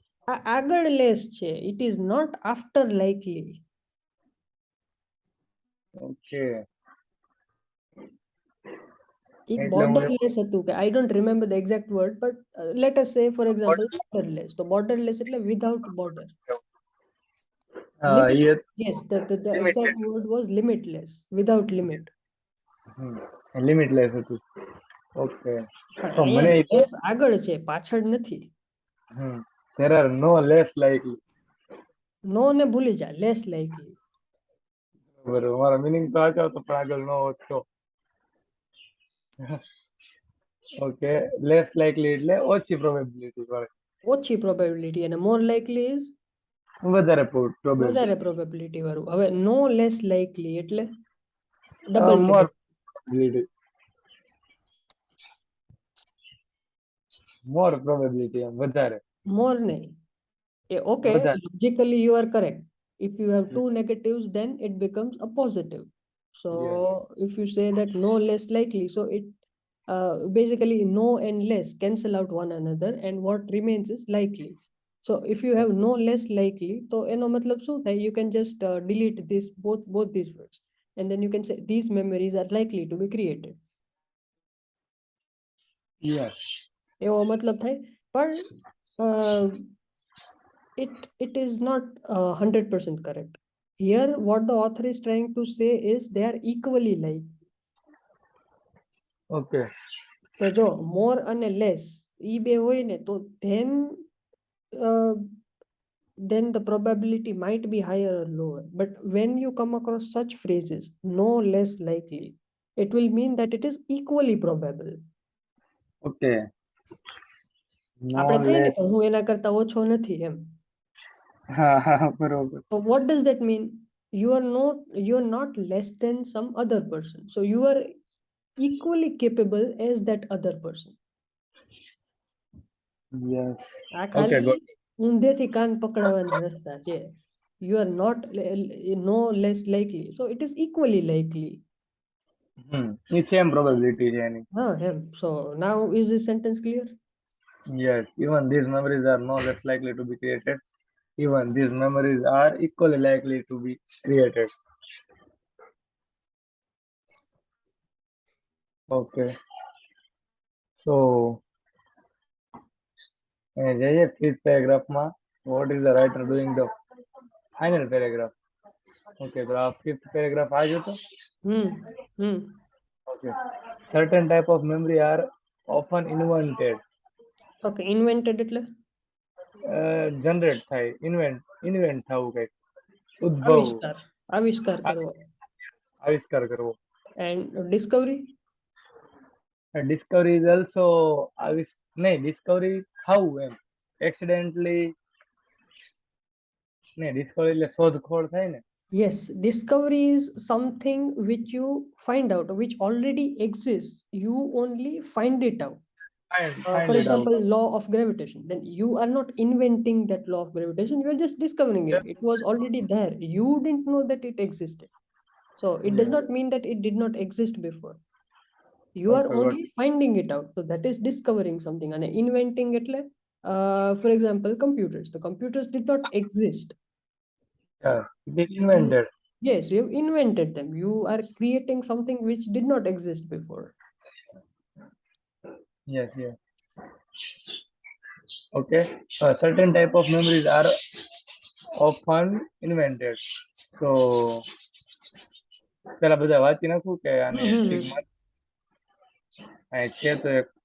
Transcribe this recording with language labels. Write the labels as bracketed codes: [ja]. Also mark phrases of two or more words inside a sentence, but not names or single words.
[gu] આ આગળ લેસ છે. [en] It is not after likely. ઓકે. [gu] એક બોર્ડરલેસ હતું કે [en] I don't remember the exact word, but let us say for example borderless. [gu] તો બોર્ડરલેસ એટલે [en] without border. Limit, yes, the exact word was limitless, without limit. [gu] લિમિટલેસ હતું. ઓકે. પણ તો અહીંયા મને લેસ આગળ છે, પાછળ નથી. [en] there are no less likely. [gu] નો ને ભૂલી જા, [en] less likely. [gu] બરોબર, મારો મીનિંગ તો આજો તો પણ આગળ નો હોત તો. ઓકે, [en] less likely [gu] એટલે ઓછી પ્રોબેબિલિટી વાળી. ઓછી પ્રોબેબિલિટી, અને [en] more likely is [gu] વધારે વધારે પ્રોબેબિલિટી. પ્રોબેબિલિટી વાળું. હવે [en] no less likely [gu] એટલે ડબલ મોર નેગેટિવ. પ્રોબેબિલિટી. [en] more probability [gu] વધારે. મોર નહીં. [en] Okay, logically you are correct. If you have two negatives, then it becomes a positive. So if you say that no less likely, so it basically no and less cancel out one another, and what remains is likely. So if you have no less likely, so [gu] એનો મતલબ શું થાય? [en] You can just delete this both these words, and then you can say these memories are likely to be created. Yes. [gu] એવો મતલબ થાય. પણ [en] it is not 100% correct. Here what the author is trying to say is they are equally like. Okay. [gu] તો જો more અને less ઈ બે હોય ને તો [en] then the probability might be higher or lower. But when you come across such phrases, no less likely, it will mean that it is equally probable. Okay. [gu] આપણે કહીએ ને કે હું એના કરતા ઓછો નથી એમ. બરોબર. [en] So what does that mean? You are not less than some other person. So you are equally capable as that other person. Yes. [gu] આ [en] Okay, [gu] ખાલી [en] good. [gu] ઊંધેથી કાન પકડાવાના રસ્તા છે. [en] You are not no less likely. So it is equally likely. It's same probability [gu] છે એની. [en] So now is this sentence clear? Yes, even these memories are no less likely to be created. Even these memories are equally likely to be created. Okay. So [gu] અને જઈએ ફિફ્થ પેરેગ્રાફમાં. [en] What is the writer doing the final paragraph. [gu] ઓકે, તો આ ફિફ્થ પેરેગ્રાફ આ જ હતો. Hmm. Hmm. [en] Okay, certain type of memory are often invented. Okay, invented એટલે [gu] જનરેટ થાય, ઇન્વેન્ટ થવું, કંઈક ઉદ્ભવ, આવિષ્કાર કરવો. આવિષ્કાર કરવો. [en] And discovery? discovery is also [gu] નહીં, ડિસ્કવરી થવું એમ એક્સિડેન્ટલી. નહીં, ડિસ્કવરી એટલે શોધખોળ થાય ને. [en] Yes, discovery is something which you find out, which already exists. You only find it out. For find it example, આઉટ. law of gravitation. Then you are not inventing that law of gravitation. You are just discovering it. It was already there. You didn't know that it existed. So it does not mean that it did not exist before. You are Okay, got. only finding it out. So that is discovering something. And inventing એટલે for example, computers. The computers did not exist. it is You, ઇન્વેન્ટેડ. yes, you have invented them. You are creating something which did not exist before. Yes, yes. Okay, certain type of memories are often invented. [gu] તો પેલા બધા વાંચી નાખું કે આને ટીક માર. છે તો એક.